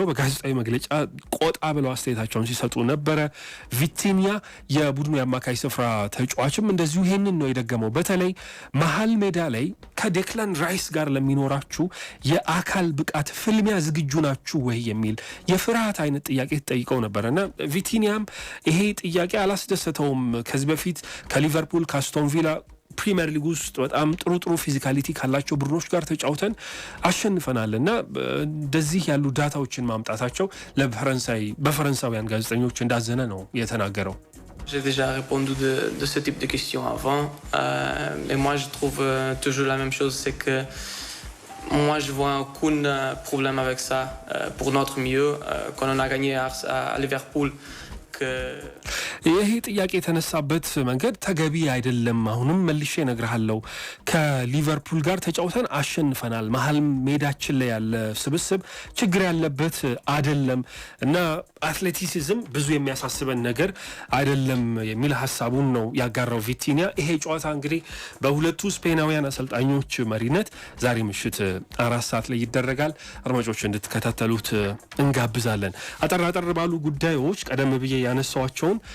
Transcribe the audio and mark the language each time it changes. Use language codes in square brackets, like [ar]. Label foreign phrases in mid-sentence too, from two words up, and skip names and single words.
[am] በጋዜጣዊ መግለጫ ቆጣ ብለው አስተያየታቸውን ሲሰጡ ነበረ። ቪቲኒያ የቡድኑ የአማካይ ስፍራ ተጫዋችም እንደዚሁ ይሄንን ነው የደገመው። በተለይ መሀል ሜዳ ላይ ከዴክላን ራይስ ጋር ለሚኖራችሁ የአካል ብቃት ፍልሚያ ዝግጁ ናችሁ ወይ የሚል የፍርሃት አይነት ጥያቄ ተጠይቀው ነበርና ቪቲኒያም ይሄ ጥያቄ አላስደሰተውም። ከዚህ በፊት ከሊቨርፑል ከአስቶን ቪላ ፕሪሚየር ሊግ ውስጥ በጣም ጥሩ ፊዚካሊቲ ካላቸው ቡድኖች ጋር ተጫውተን አሸንፈናል እና እንደዚህ ያሉ ዳታዎችን ማምጣታቸው በፈረንሳውያን ጋዜጠኞች እንዳዘነ ነው የተናገረው። [fr] J'ai déjà répondu de ce type de questions avant. Et moi, je trouve toujours la même chose, c'est que moi, je vois aucun problème avec ça pour notre milieu. Quand on a gagné à Liverpool, [am] ይሄ ጥያቄ የተነሳበት መንገድ ተገቢ አይደለም። አሁንም መልሼ እነግርሃለሁ ከሊቨርፑል ጋር ተጫውተን አሸንፈናል። መሀል ሜዳችን ላይ ያለ ስብስብ ችግር ያለበት አይደለም እና አትሌቲሲዝም ብዙ የሚያሳስበን ነገር አይደለም የሚል ሐሳቡን ነው ያጋራው ቪቲኒያ። ይሄ ጨዋታ እንግዲህ በሁለቱ ስፔናውያን አሰልጣኞች መሪነት ዛሬ ምሽት 4 ሰዓት ላይ ይደረጋል። አድማጮች እንድትከታተሉት እንጋብዛለን። አጠር ባሉ ጉዳዮች ቀደም ብዬ ያነሳዋቸውን